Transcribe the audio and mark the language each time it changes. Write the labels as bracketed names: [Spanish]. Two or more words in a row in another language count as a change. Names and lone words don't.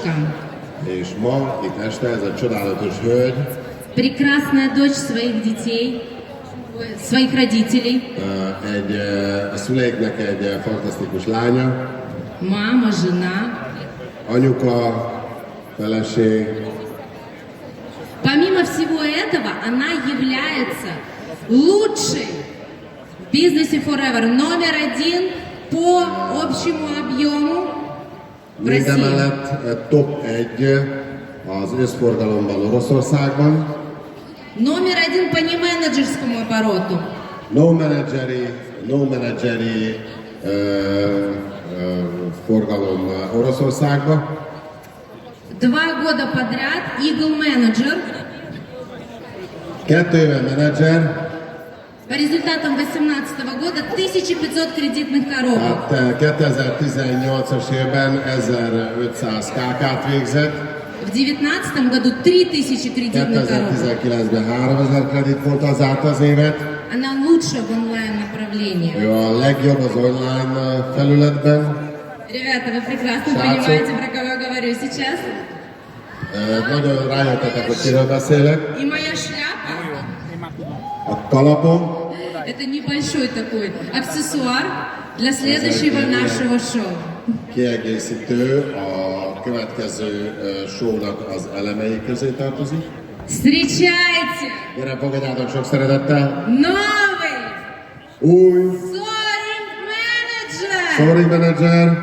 [Russian] дочка. [Hungarian] És ma, itt este ez a csodálatos hölgy, [Russian] Прекрасная дочь своих детей, своих родителей. [Hungarian] a szüleiknek egy fantasztikus lánya, [Russian] Мама, жена. [Hungarian] anyuka, feleség, [Russian] Помимо всего этого, она является лучшей в бизнесе Forever, номер один по общему объему в России. [Hungarian] mindemellett top 1 az összforgalomban Oroszországban, [Russian] Номер один по неменеджерскому обороту. [Hungarian] no menedzseri forgalom Oroszországban. [Russian] 2 года подряд Eagle Manager. [Hungarian] 2 éve menedzser, [Russian] По результатам 2018 года 1500 кредитных коробок. [Hungarian] tehát 2018-as évben 1500 KK-t végzett, [Russian] В 2019 году 3000 кредитных коробок. [Hungarian] 2019-ben 3000 kredit volt az az évet. [Russian] Она лучшая в онлайн-направлении. [Hungarian] Ő a legjobb az online felületben. [Russian] Ребята, вы прекрасно Шацу. понимаете, про кого я говорю сейчас. [Hungarian] Nagyon rájöttetek, hogy kiről beszélek. [Russian] И моя шляпа [Hungarian] A kalapom, – [Russian] это небольшой такой аксессуар для следующего нашего шоу. [Hungarian] kiegészítő, a következő shownak az elemei közé tartozik. [Russian] Встречайте [Hungarian] Gyere, fogadjátok sok szeretettel! [Russian] новый [Hungarian] Új Soaring Manager! Soaring Manager,